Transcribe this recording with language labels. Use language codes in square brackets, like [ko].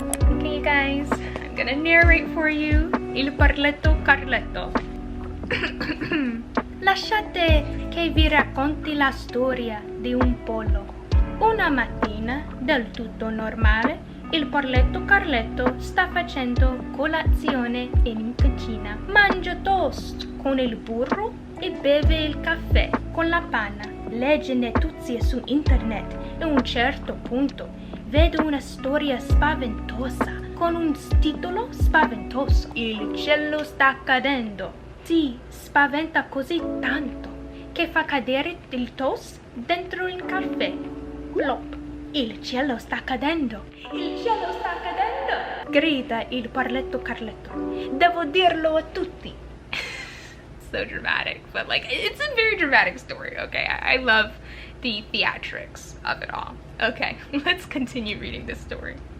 [en] Okay, you guys, I'm gonna narrate for you 𝐸𝓂𝒂𝒃𝓁. [it] Lasciate che vi racconti la storia di un pollo. Una mattina, del tutto normale, il porletto Carletto sta facendo colazione in cucina. Mangia toast con il burro e beve il caffè con la panna. Legge notizie su internet e a un certo punto vede una storia spaventosa con un titolo spaventoso. Il cielo sta cadendo. Si spaventa così tanto che fa cadere il toast dentro il caffè. Plop! Il cielo sta cadendo! Il cielo sta cadendo! Grida il porletto Carletto. Devo dirlo a tutti. [en] So dramatic, but like it's a very dramatic story. Okay, I love the theatrics of it all. Okay, let's continue reading this story.